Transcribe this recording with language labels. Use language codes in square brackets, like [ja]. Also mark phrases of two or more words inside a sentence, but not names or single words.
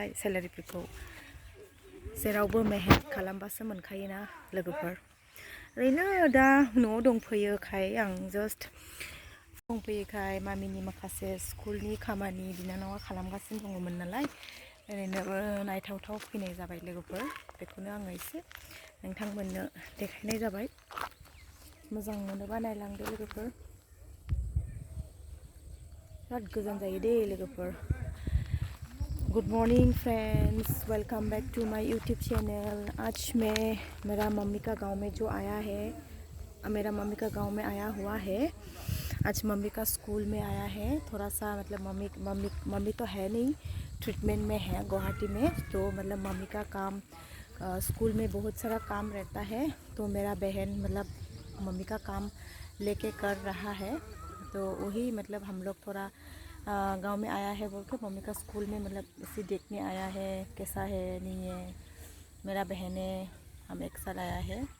[brx] सेलारिफोरखौ जेरावबो मेहनत खालामबासो मोनखायोना लोगोफोर ओरैनो दा न'आव दंफैयोखाय आं जास्ट दंफैयोखाय मामिनि माखासे स्कुलनि खामानि बिनानावा खालामगासिनो दङमोन नालाय ओरैनो नायथावथाव फैनाय जाबाय लोगोफोर बेखौनो आङो एसे नोंथांमोननो देखायनाय जाबाय मोजां मोनोबा नायलांदो लोगोफोर बिराद गोजान जायो दे लोगोफोर [en] good morning friends welcome back to my YouTube channel [hi] आज मैं मेरा मम्मी का गांव में जो आया है मेरा मम्मी का गांव में आया हुआ है आज मम्मी का स्कूल में आया है थोड़ा सा मतलब मम्मी तो है नहीं ट्रीटमेंट में है गुवाहाटी में तो मतलब मम्मी का काम स्कूल में बहुत सारा काम रहता है तो मेरा बहन मतलब मम्मी का काम लेके कर रहा है तो वही मतलब हम लोग थोड़ा गांव में आया है बोल के मम्मी का स्कूल में मतलब इसे देखने आया है कैसा है नहीं है मेरा बहन है हम एक साथ आया है